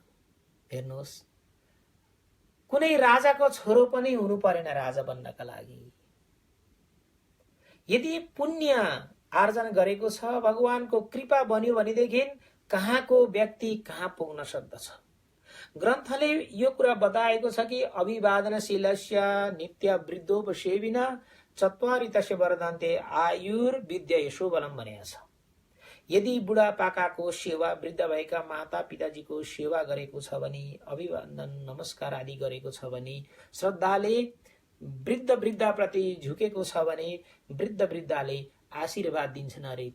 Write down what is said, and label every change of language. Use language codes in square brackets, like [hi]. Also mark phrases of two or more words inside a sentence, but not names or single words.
[ne] हेर्नुहोस्, कुनै राजाको छोरो पनि हुनु परेन राजा बन्नका लागि। यदि पुण्य आर्जन गरेको छ, भगवानको कृपा बन्यो भनेदेखि कहाँको व्यक्ति कहाँ पुग्न सक्दछ। ग्रन्थले यो कुरा बताएको छ कि [sa] अभिवादनशीलस्य नित्य वृद्धोपसेविन चत्वारि तस्य वर्धन्ते आयुर्विद्या यशोबलम [ne] भनेको छ। यदि बुढापाकाको सेवा, वृद्ध भएका माता पिताजीको सेवा गरेको छ भने, अभिवादन नमस्कार आदि गरेको छ भने, श्रद्धाले वृद्ध वृद्धाप्रति झुकेको छ भने वृद्ध वृद्धाले आशीर्वाद दिन्छन् अरे।